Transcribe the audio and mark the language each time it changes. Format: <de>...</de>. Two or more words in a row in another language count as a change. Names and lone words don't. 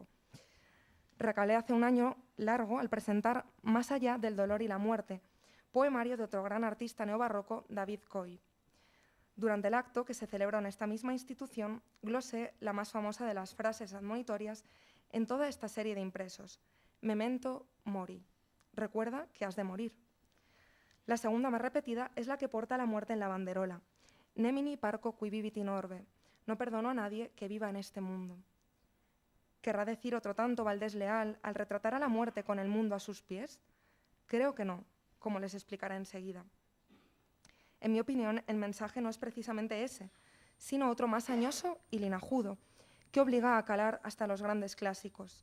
<es>Recalé hace un año largo al presentar Más allá del dolor y la muerte, poemario de otro gran artista neobarroco, David Coy. Durante el acto, que se celebra en esta misma institución, glosé la más famosa de las frases admonitorias en toda esta serie de impresos:</es> <la>Memento mori.</la> <es>Recuerda que has de morir. La segunda más repetida es la que porta la muerte en la banderola:</es> <la>Nemini parco qui vivit in orbe.</la> <es>No perdono a nadie que viva en este mundo. ¿Querrá decir otro tanto Valdés Leal al retratar a la muerte con el mundo a sus pies? Creo que no, como les explicaré enseguida. En mi opinión, el mensaje no es precisamente ese, sino otro más añoso y linajudo, que obliga a calar hasta los grandes clásicos.</es>